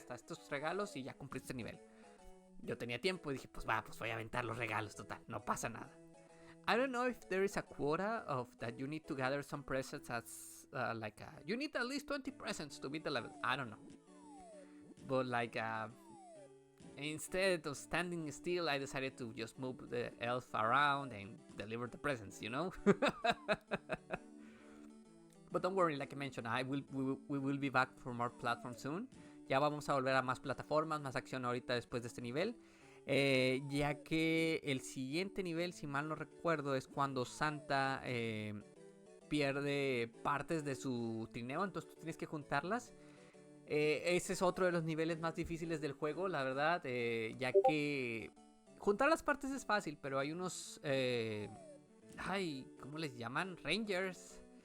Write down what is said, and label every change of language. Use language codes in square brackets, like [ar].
[es] Hasta estos regalos y ya cumpliste el nivel. Yo tenía tiempo y dije, pues voy a aventar los regalos, total, no pasa nada. [en] I don't know if there is a quota of that you need to gather some presents as you need at least 20 presents to beat the level. I don't know. But instead of standing still, I decided to just move the elf around and deliver the presents, you know? But don't worry, like I mentioned, we will be back for more platforms soon. [es] Ya vamos a volver a más plataformas, más acción ahorita después de este nivel. Ya que el siguiente nivel, si mal no recuerdo, es cuando Santa pierde partes de su trineo, entonces tú tienes que juntarlas. Ese es otro de los niveles más difíciles del juego, la verdad, ya que juntar las partes es fácil, pero hay unos, ¿cómo les llaman? Rangers.